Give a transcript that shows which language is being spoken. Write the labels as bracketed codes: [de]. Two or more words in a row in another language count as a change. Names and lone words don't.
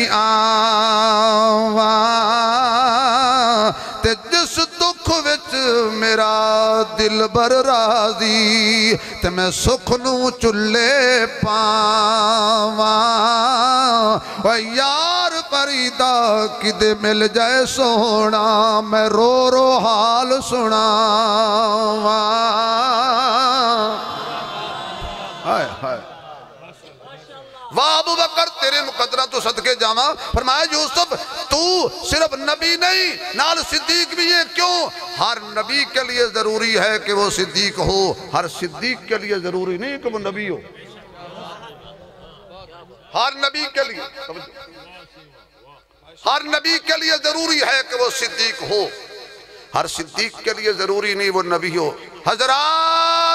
[pa] آواں تے جس دکھ وچ میرا دل بر راضی تے میں سکھ نو چلے پاواں او یار پریدا کدے مل جائے سونا میں رو رو حال سناواں [ur] ہائے ہائے واہ ابو بکر [pa] تیرے مقدرہ تو صدقے جاواں [ur] فرمایا یوسف تو صرف نبی نہیں نال صدیق بھی ہے کیوں ہر نبی کے لیے ضروری ہے کہ وہ صدیق ہو ہر صدیق کے لیے ضروری نہیں کہ وہ نبی ہو ہر نبی کے لیے ہر نبی کے لیے ضروری ہے کہ وہ صدیق ہو ہر صدیق کے لیے ضروری نہیں وہ نبی ہو حضرات